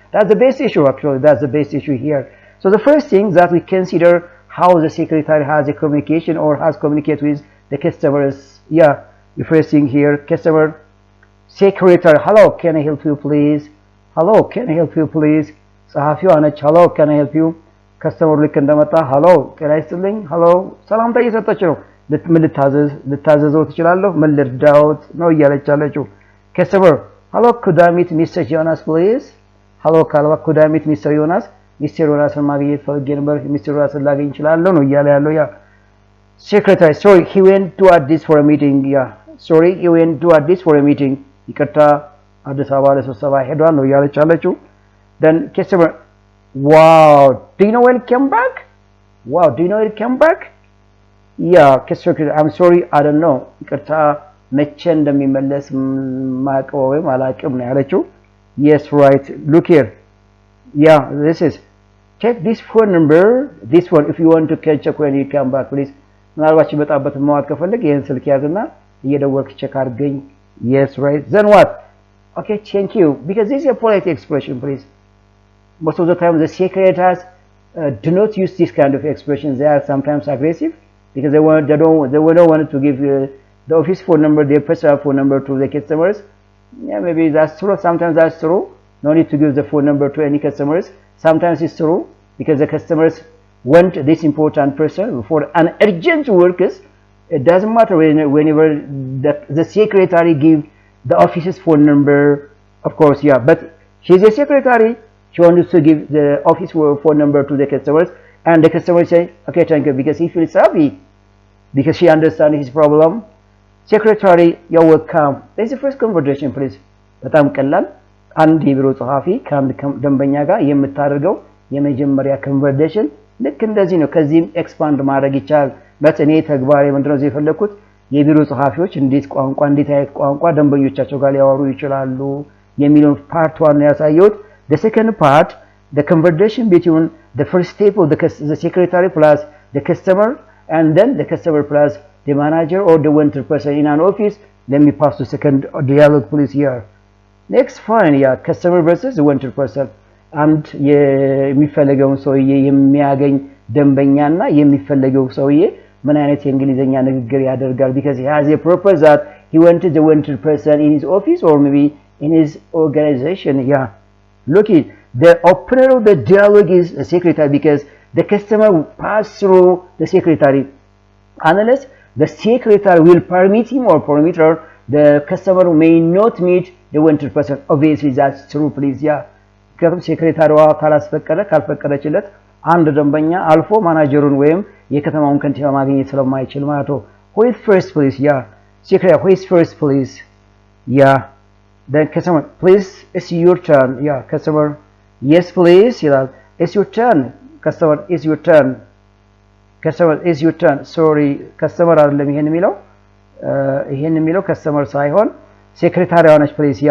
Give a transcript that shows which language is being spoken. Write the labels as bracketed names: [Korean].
[English] That's the base issue, actually. That's the base issue here. So the first thing that we consider how the secretary has a communication or has communicated with the customers. Yeah, the first thing here, customer, secretary, hello, can I help you, please? Hello, can I help you, please? [Amharic] ጸሐፊው አነች [English] hello, can I help you? [Amharic] ከስተመሩ ልክ እንደመጣ [English] hello, can I still hello? [Amharic] ሰላምታ እየሰጠች ነው። ምን ልታዘዘው ትችላለሁ? ምን ልርዳዎት ነው እያለች አለችው። ከስተመር [English] hello, could I meet Mr. Jonas, please? hello, ካልዋ could I meet Mr. Jonas? Mr. [Amharic] Jonasን ማግኘት ፈልጌ ነበር። Mr. [English] Jonasን [Amharic] ላገኝ እችላለሁ ነው እያለ ያለው። ያ [English] secretary, sorry, he went to Addis for a meeting. Yeah, sorry, he went to Addis for a meeting. [Amharic] ይቅርታ አዲስ አበባ ለስብሰባ ሄዷል ነው እያለች አለችው። [English] Then customer, wow, do you know when he came back? Wow, do you know when he came back? Yeah, customer, I'm sorry, I don't know. [Amharic] ይቅርታ መቼ እንደሚመለስ ማቀው ወይም አላቅም ነው ያለችው። [English] Yes, right, look here. Yeah, this is, check this phone number, this one, if you want to catch up when you come back, please. [Amharic] ምናልባት ይመጣበት ማዋት ከፈለግ ይሄን ስልክ ያዝና እየደወልክ ቼክ አድርገኝ። [English] Yes, right. Then what? Okay, thank you. Because this is a polite expression, please. Most of the time, the secretaries do not use this kind of expressions. They are sometimes aggressive because they don't want to give the office phone number, their personal phone number to the customers. Yeah, maybe that's true. Sometimes that's true. No need to give the phone number to any customers. Sometimes it's true because the customers want this important person for an urgent workers. It doesn't matter whenever the secretary give the office's phone number, of course, yeah. But she's a secretary. She wants to give the office phone number to the customers, and the customer say, "Okay, thank you," because he feels happy because she understands his problem. Secretary, you're welcome. That's the first conversation, please. [Amharic] በጣም ቀላል አንድ የቢሮ ጸሐፊ ከአንድ ደንበኛ ጋር የምታደርገው የመጀመሪያ ኮንቨርሴሽን ልክ እንደዚህ ነው። ከዚህም ኤክስፓንድ ማድረግ ይቻላል። በእኔ ተግባር የምንድነው የፈለኩት የቢሮ ጸሐፊዎች እንዴት አይነት ቋንቋ ደንበኞቻቸው ጋር ሊያወሩ ይችላሉ የሚለው ፓርት 1 ያሳየሁት። [English] The second part, the conversation between the first step of the secretary plus the customer, and then the customer plus the manager or the wanted person in an office. Let me pass to second dialogue, please, here. Next, fine, yeah, customer versus the wanted person. [Amharic] And የሚፈልገውን ሰውዬ የሚያገኝ ደንበኛና የሚፈልገው ሰውዬ ምን አይነት የእንግሊዘኛ ንግግር ያደርጋል? [English] Because he has a purpose that he wanted the wanted person in his office or maybe in his organization. Yeah, look it, the opener of the dialogue is the secretary because the customer pass through the secretary. Unless the secretary will permit him or permit her, the customer may not meet the wanted person. Obviously that's true, please. Yeah, because [Amharic] secretary ካልፈቀደችለት አንድ ደንበኛ አልፎ ማናጀሩን ወይም የከተማውን ከንቲባ ማግኘት ስለማይችል ማለት ነው። [English] Who is first, please? Yeah, secretary, who is first, please? Yeah, then customer, please, it's your turn. Yeah, customer, yes, please. Yeah, it's your turn. Customer, it's your turn. Customer, it's your turn. Sorry, customer [Amharic] አይደለም ይሄን የሚለው customer ሳይሆን secretary ሆነች, please.